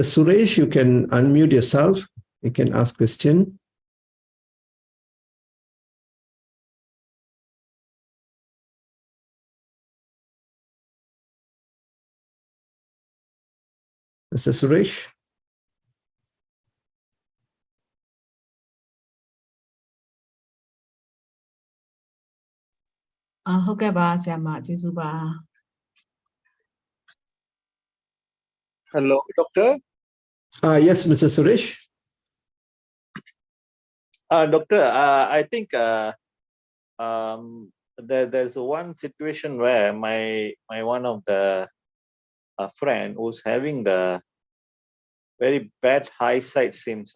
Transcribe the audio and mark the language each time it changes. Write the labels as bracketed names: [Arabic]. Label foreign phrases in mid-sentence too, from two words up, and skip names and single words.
[English] Suresh, you can unmute yourself. You can ask question. Mr. Suresh? [Burmese] ဟုတ်ကဲ့ပါဆရာမကျေးဇူးပါ [English] Hello, doctor. Yes, Mr. Suresh. Doctor, I think there's one situation where my one of the friend who's having the very bad eyesight seems.